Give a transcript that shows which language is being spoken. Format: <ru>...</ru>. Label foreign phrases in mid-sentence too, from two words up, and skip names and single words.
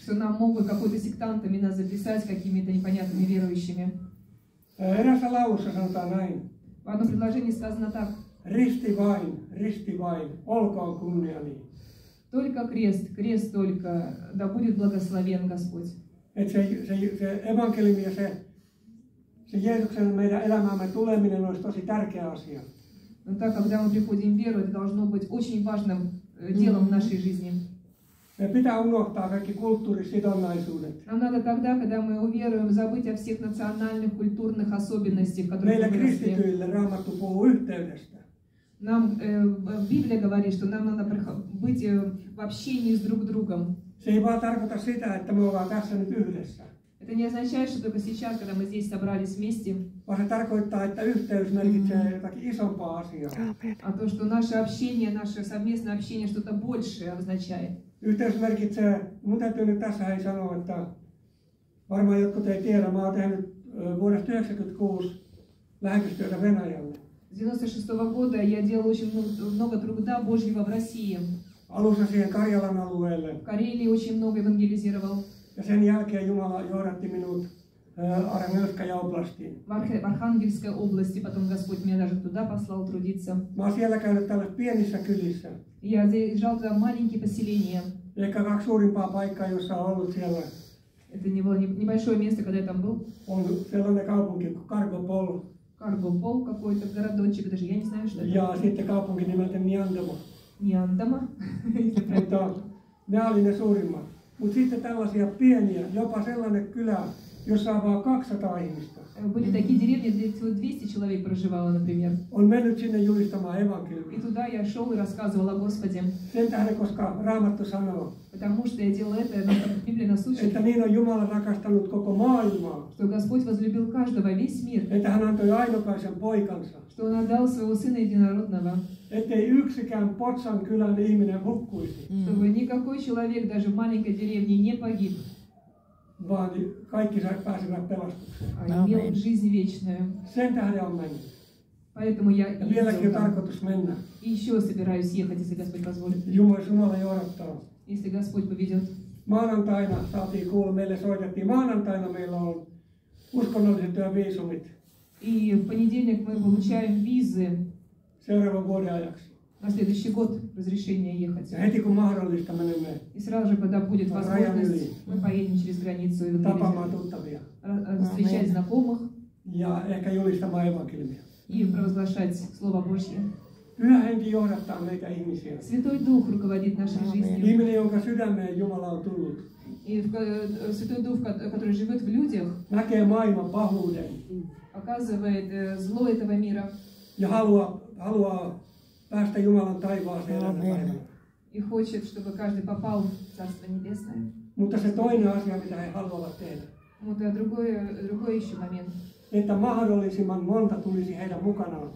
<ru>что нам могут какой-то сектантами нас записать какими-то непонятными верующими.</ru> <fi>Erässä laulussa sanotaan näin.</fi> <ru>В одном предложении сказано так.</ru> <fi>Risti vain, olkoon kunniani.</fi> <ru>Только крест, крест только, да будет благословен Господь.</ru> <fi>Että se evankeliumi ja se Jeesuksen meidän elämäämme tuleminen olisi tosi tärkeä asia.</fi> <ru>Но так, когда мы приходим в веру, это должно быть очень важным делом в нашей жизни.</ru> <fi>Me pitää unohtaa kaikki kulttuurisidonnaisuudet.</fi> <ru>Нам надо тогда, когда мы уверуем, забыть о всех национальных, культурных особенностях, в которых</ru> <fi>Meille</fi> <ru>мы выросли.</ru> <fi>kristityille Raamattu puhuu yhteydestä.</fi> <ru>Нам Библия говорит, что нам надо быть в общении с друг другом.</ru> <fi>Se ei vaan tarkoita sitä, että me ollaan tässä nyt yhdessä.</fi> <ru>Это не означает, что только сейчас, когда мы здесь собрались вместе,</ru> <fi>Vaan se tarkoittaa, että yhteys merkitsee jotakin isompaa asiaa.</fi> <ru>а то, что наше общение, наше совместное общение что-то большее означает.</ru> <fi>Yhteys merkitsee, mun täytyy nyt tässä ei sanoa, että varmaan jotkut ei tiedä, mä oon tehnyt vuodesta 1996 lähetystyötä Venäjälle.</fi> <ru>С 96 года я делала очень много труда Божьего в России.</ru> <fi>Alussa siihen Karjalan alueelle.</fi> <ru>В Карелии очень много евангелизировал.</ru> <fi>Ja sen jälkeen Jumala johdatti minut Arhangelskaja oblastiin.</fi> <ru>В Архангельской области, потом Господь меня даже туда послал трудиться.</ru> <fi>Mä oon siellä käynyt tällaisissa pienissä kylissä.</fi> <ru>Я заезжал туда в маленькие поселения.</ru> <fi>Ehkä 2 suurimpaa paikkaa, jossa on ollut siellä.</fi> <ru>Это не было небольшое место, когда я там был.</ru> <fi>On sellainen kaupunki kuin Kargopol.</fi> <ru>Каргопол какой-то, городочек, даже я не знаю, что это.</ru> <fi>Ja sitten kaupunki nimeltä Niandama.</fi> <ru>Ниандама.</ru> <fi>Mutta ne oli ne suurimmat. Mutta sitten tällaisia pieniä, jopa sellainen kylä, jossa on vaan 200 ihmistä.</fi> <ru>Были такие деревни, где всего 200 человек проживало, например.</ru> <fi>On mennyt sinne julistamaan</fi> <ru>И</ru> <fi>evankeliumia.</fi> <ru>туда я шел и рассказывал о Господе.</ru> <fi>Sen tähden, koska Raamattu sanoo,</fi> <ru>Потому что я делал это, но Библия нас учит,</ru> <fi>että niin on Jumala rakastanut koko maailmaa,</fi> <ru>что Господь возлюбил каждого, весь мир,</ru> <fi>että hän antoi ainokaisen poikansa,</fi> <ru>что Он отдал своего Сына Единородного,</ru> <fi>ettei yksikään Potsan kylän ihminen hukkuisi,</fi> <ru>чтобы никакой человек даже в маленькой деревне не погиб,</ru> <fi>vaan kaikki pääsivät pelastukseen.</fi> <ru>а имел жизнь вечную.</ru> <fi>Sen tähden on mennyt.</fi> <ru>Поэтому я</ru> <fi>Ja vieläkin on</fi> <ru>ездил там.</ru> <fi>tarkoitus mennä.</fi> <ru>И еще собираюсь ехать, если Господь позволит.</ru> <fi>Jumala johdattaa.</fi> <ru>Если Господь поведет.</ru> <fi>Maanantaina saatiin kuulla, meille soitettiin, maanantaina meillä on uskonnolliset työviisumit</fi> <ru>И в понедельник мы получаем визы</ru> <fi>seuraavan vuoden ajaksi.</fi> <ru>на следующий год разрешение ехать.</ru> <fi>Ja heti kun mahdollista menemme</fi> <ru>И сразу же, когда будет возможность, мы поедем через границу и</ru> <fi>tapaamaan tuttavia</fi> <ru>встречать знакомых</ru> <fi>ja ehkä julistamaan evankeliumia.</fi> <ru>и провозглашать Слово Божье.</ru> <fi>Pyhä henki johdattaa meitä ihmisiä.</fi> <ru>Святой Дух руководит нашей жизнью.</ru> <fi>Ihminen, jonka sydämeen Jumala on tullut,</fi> <ru>И Святой Дух, который живет в людях,</ru> <fi>näkee maailman pahuuden</fi> <ru>показывает зло этого мира</ru> <fi>ja haluaa päästä Jumalan taivaaseen elämän päivänä.</fi> <ru>и хочет, чтобы каждый попал в Царство Небесное.</ru> <fi>Mutta se toinen asia, mitä he haluavat tehdä,</fi> <ru>Вот другой еще момент,</ru> <fi>että mahdollisimman monta tulisi heidän mukanaan.</fi>